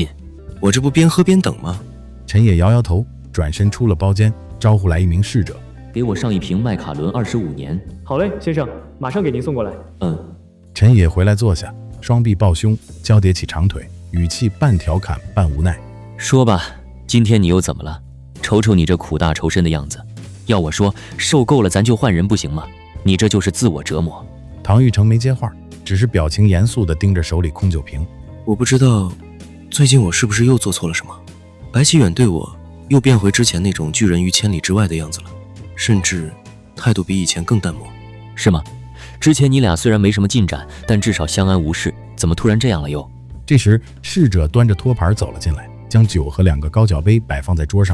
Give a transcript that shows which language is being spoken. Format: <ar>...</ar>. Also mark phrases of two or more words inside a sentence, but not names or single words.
<zh>我這不邊喝邊等嗎？” 陳野搖搖頭，轉身出了包間，招呼來一名侍者：“ 給我上一瓶麥卡倫25年。”“ 好嘞，先生，馬上給您送過來。”“ 陳野回來坐下，雙臂抱胸，交疊起長腿，語氣半調侃半無奈：“ 說吧，今天你又怎麼了？瞅瞅你這苦大仇深的樣子，要我說，受夠了咱就換人不行嗎？你這就是自我折磨。” 唐玉成沒接話，只是表情嚴肅地盯着手裡空酒瓶。 “我不知道，最近我是不是又做錯了什麼？白啟遠對我又變回之前那種拒人於千里之外的樣子了，甚至態度比以前更淡漠。是嗎？之前你倆雖然沒什麼進展，但至少相安無事，怎麼突然這樣了又？” 這時，侍者端着托盤走了進來，將酒和2個高腳杯擺放在桌上。</zh>